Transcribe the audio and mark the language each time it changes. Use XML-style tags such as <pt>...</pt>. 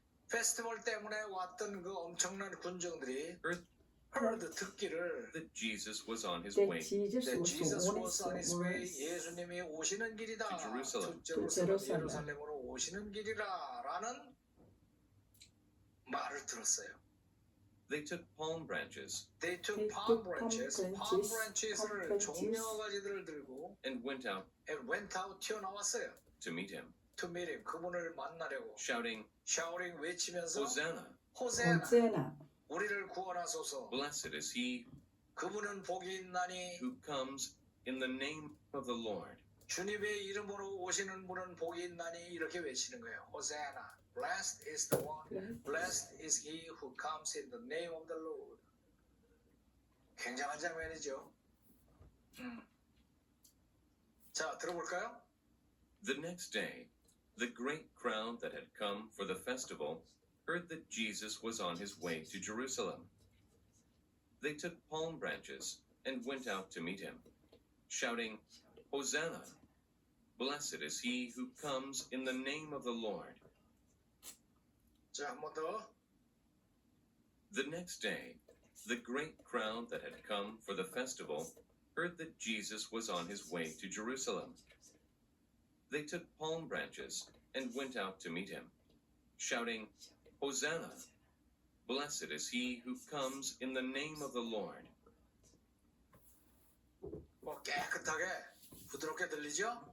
<ko>페스티벌 때문에 왔던 그 엄청난 군중들이 듣기를</ko> <en>that Jesus was on his That way Jesus was on his way.</en> <ko>예수님이 오시는 길이다.</ko> <en>to Jerusalem.</en> <ko>예루살렘으로 오시는 길이라 라는 말을 들었어요.</ko> <en>They took palm branches They took They palm took branches, palm palm branches, branches를 palm</en> <ko>종려가지들을 들고</ko> <en>and went out and went out</en> <ko>튀어나왔어요.</ko> <en>to meet him, To meet him,</en> <ko>그분을 만나려고.</ko> <en>shouting,</en> <ko>샤우링 외치면서</ko> <en>Hosanna!</en> <ko>호세나 언제나 우리를 구원하소서.</ko> <en>Blessed is he</en> <ko>그분은 복이 있나니</ko> <en>who comes in the name of the Lord.</en> <ko>주님의 이름으로 오시는 분은 복이 있나니 이렇게 외치는 거예요.</ko> <en>호세나. Blessed is the one. Blessed is he who comes in the name of the Lord.</en> <ko>굉장한 장면이죠. 자, 들어볼까요?</ko> <en>The next day, the great crowd that had come for the festival heard that Jesus was on his way to Jerusalem. They took palm branches and went out to meet him, shouting, Hosanna! Blessed is he who comes in the name of the Lord.</en> <ko>자, 한 번 더.</ko> <en>The next day, the great crowd that had come for the festival heard that Jesus was on his way to Jerusalem. They took palm branches and went out to meet him, shouting, Hosanna! Blessed is he who comes in the name of the Lord.</en> <ko>깨끗하게 부드럽게 들리죠?</ko>